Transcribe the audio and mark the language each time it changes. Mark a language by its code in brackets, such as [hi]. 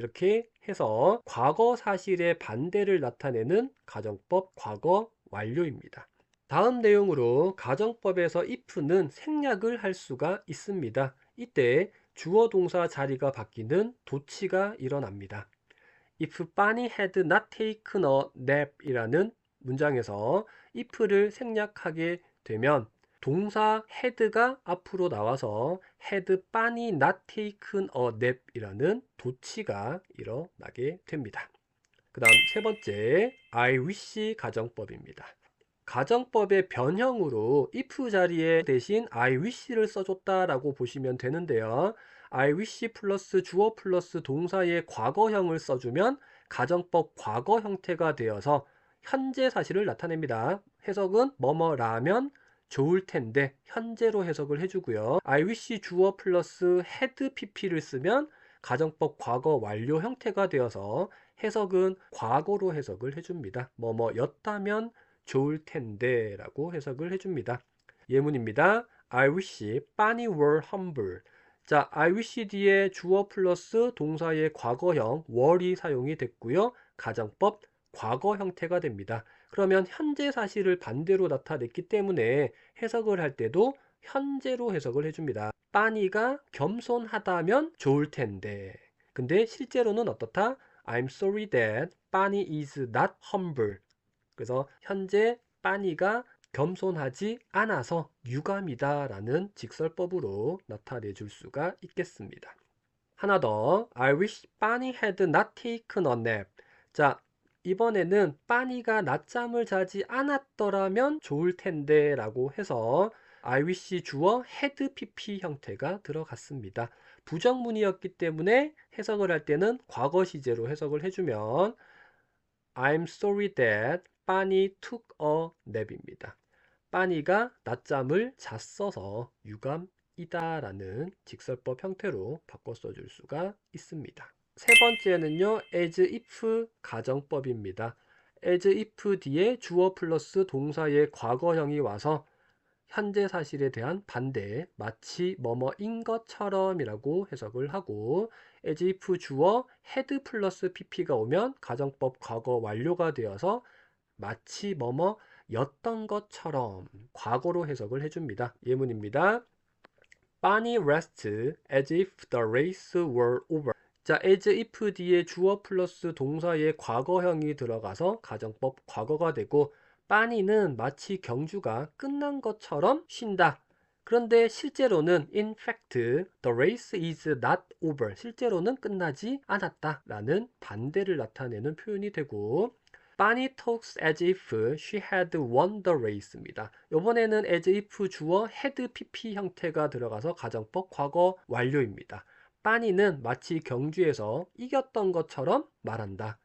[ko] 이렇게 해서 과거 사실의 반대를 나타내는 가정법 과거 완료입니다. 다음 내용으로 가정법에서 if는 생략을 할 수가 있습니다. 이때 주어 동사 자리가 바뀌는 도치가 일어납니다. [en] If Bunny had not taken a nap [ko] 이라는 문장에서 if를 생략하게 되면 동사 had가 앞으로 나와서 [en] had Bunny not taken a nap [ko] 이라는 도치가 일어나게 됩니다. 그 다음 세 번째, I wish 가정법입니다. 가정법의 변형으로 if 자리에 대신 I wish를 써줬다라고 보시면 되는데요. I wish 플러스 주어 플러스 동사의 과거형을 써주면 가정법 과거 형태가 되어서 현재 사실을 나타냅니다. 해석은 뭐뭐라면 좋을 텐데 현재로 해석을 해주고요. I wish 주어 플러스 had pp를 쓰면 가정법 과거 완료 형태가 되어서 해석은 과거로 해석을 해줍니다. 뭐뭐였다면 좋을 텐데 라고 해석을 해줍니다. 예문입니다. [en] I wish Bunny were humble. [ko] 자, I wish 뒤에 주어 플러스 동사의 과거형 were이 사용이 됐고요. 가정법 과거 형태가 됩니다. 그러면 현재 사실을 반대로 나타냈기 때문에 해석을 할 때도 현재로 해석을 해줍니다. 빠니가 겸손하다면 좋을 텐데. 근데 실제로는 어떻다? [en] I'm sorry that Bunny is not humble. [ko] 그래서 현재 빠니가 겸손하지 않아서 유감이다 라는 직설법으로 나타내 줄 수가 있겠습니다. 하나 더. [en] I wish Bunny had not taken a nap. [ko] 자, 이번에는 빠니가 낮잠을 자지 않았더라면 좋을 텐데 라고 해서 I wish 주어 had pp 형태가 들어갔습니다. 부정문이었기 때문에 해석을 할 때는 과거 시제로 해석을 해주면 [en] I'm sorry that Bunny took a nap [ko] 입니다. 빠니가 낮잠을 잤어서 유감이다 라는 직설법 형태로 바꿔 써줄 수가 있습니다. 세 번째는요, as if 가정법입니다. as if 뒤에 주어 플러스 동사의 과거형이 와서 현재 사실에 대한 반대, 마치 뭐뭐인 것처럼 이라고 해석을 하고, as if 주어 had 플러스 pp가 오면 가정법 과거 완료가 되어서 마치 뭐뭐였던 것처럼 과거로 해석을 해줍니다. 예문입니다. [en] Bunny rests as if the race were over. [ko] 자, as if 뒤에 주어 플러스 동사의 과거형이 들어가서 가정법 과거가 되고, 빠니는 마치 경주가 끝난 것처럼 쉰다. 그런데 실제로는 [en] in fact the race is not over. [ko] 실제로는 끝나지 않았다 라는 반대를 나타내는 표현이 되고, [en] Bunny talks as if she had won the race [ko] 입니다. 이번에는 as if 주어 had pp 형태가 들어가서 가정법 과거 완료입니다. 빠니는 마치 경주에서 이겼던 것처럼 말한다.